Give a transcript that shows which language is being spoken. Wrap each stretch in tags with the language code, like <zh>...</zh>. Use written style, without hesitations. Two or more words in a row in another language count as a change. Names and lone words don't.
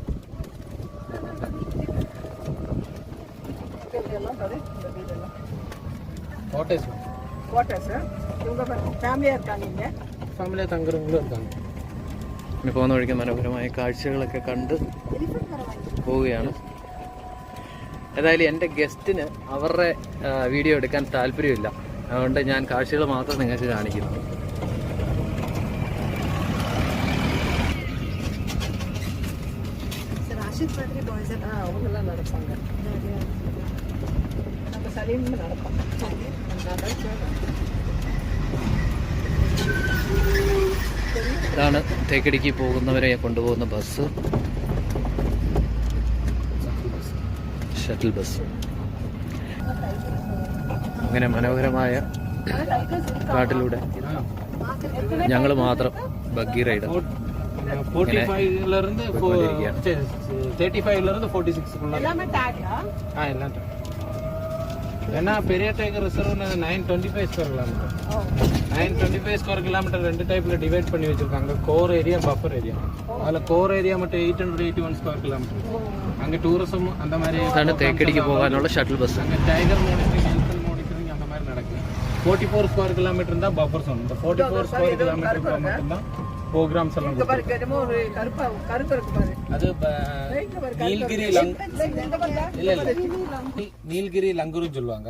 <ml>ഫാമിലിയെ തങ്കുറവങ്ങളും இருக்காங்க. പിന്നെ പോകുന്ന വഴിക്ക് മനോഹരമായ കാഴ്ചകളൊക്കെ കണ്ട് പോവുകയാണ്. ഏതായാലും എൻ്റെ ഗസ്റ്റിന് അവരുടെ വീഡിയോ എടുക്കാൻ താല്പര്യമില്ല. അതുകൊണ്ട് ഞാൻ കാഴ്ചകൾ മാത്രം നിങ്ങൾക്ക് കാണിക്കുന്നു.</ml> <ta>அவங்கெல்லாம் நடப்பாங்க. நம்ம சரின்னு நடப்போம்.</ta> <ml>ഇതാണ് തേക്കടിക്ക് പോകുന്നവരെ കൊണ്ടുപോകുന്ന ബസ്,</ml> <en>shuttle bus.</en> <ml>അങ്ങനെ മനോഹരമായ കാട്ടിലൂടെ ഞങ്ങൾ മാത്രം</ml> <en>buggy ride.</en> <ta>45ல இருந்து 35ல இருந்து 46 எல்லாமே டாகா. எல்லாம் ஏன்னா பெரிய</ta> <en>tiger reserve</en> <ta>925</ta> <en>square kilometer.</en> <ta>925</ta> <en>square kilometer</en> <ta>2 டைப்ல டிவைட் பண்ணி வச்சிருக்காங்க.</ta> <en>core area, buffer area.</en> <ta>அதுல</ta> <en>core area</en> <ta>மட்டும் 881</ta> <en>square kilometer.</en> <ta>அங்க டூரிசம் அந்த மாதிரி</ta> <ml>തേക്കടിക്ക് പോകാനുള്ള</ml> <en>shuttle bus.</en> <ta>அங்க</ta> <en>tiger monitoring, elephant monitoring</en> <ta>அந்த மாதிரி நடக்குது. 44</ta> <en>square kilometer</en> <ta>தான்</ta> <en>buffer zone.</en> <ta>இந்த 44</ta> <en>square kilometer</en> <ta>மட்டும் தான் ப்ரோக்ராம்ஸ் எல்லாம் இங்க பாருங்க, என்னமோ ஒரு கருப்பு இருக்கு பாரு. அது நீலகிரி நீலகிரி லங்குருன்னு சொல்லுவாங்க.</ta>